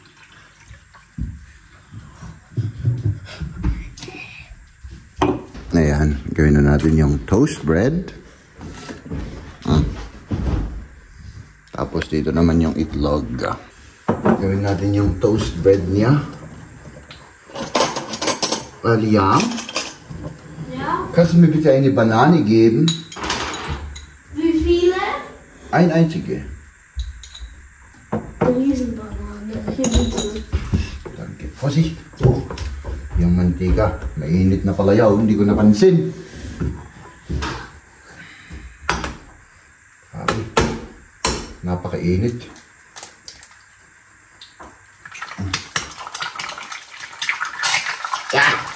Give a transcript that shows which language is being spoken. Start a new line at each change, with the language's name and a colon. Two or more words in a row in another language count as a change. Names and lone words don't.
Filipino: Ayan, gawin na natin yung
English: toast bread.
Filipino: Tapos dito naman yung itlog. Gawin natin yung
English: toast bread
Filipino: niya. Liam?
German: Ja? Kannst du mir bitte eine Banane geben? Wie viele? Ein einzige. Riesenbanane. Hier bitte. Danke. Vorsicht.
Filipino: Oh, yung mantika. Mainit na pala yaw. Hindi ko napansin. Sabi. Napakainit. Ah!